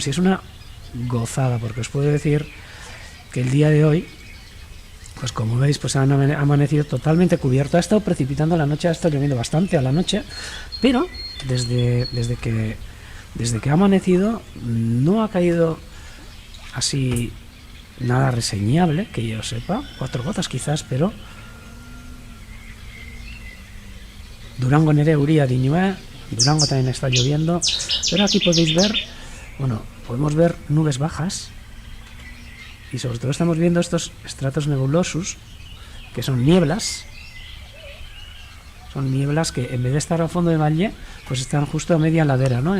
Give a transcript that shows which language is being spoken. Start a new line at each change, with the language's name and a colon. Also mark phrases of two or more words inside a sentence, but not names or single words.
Spanish: Y es una gozada, porque os puedo decir que el día de hoy, pues como veis, pues ha amanecido totalmente cubierto. Ha estado precipitando a la noche, ha estado lloviendo bastante a la noche, pero desde que ha amanecido no ha caído así nada reseñable, que yo sepa. 4 gotas quizás, pero
Basque: Durango nere euria diñue,
Spanish: Durango también está lloviendo, pero aquí podéis ver, bueno, podemos ver nubes bajas. Y sobre todo estamos viendo estos estratos nebulosos, que son nieblas. Son nieblas que en vez de estar al fondo de valle, pues están justo a media ladera, ¿no?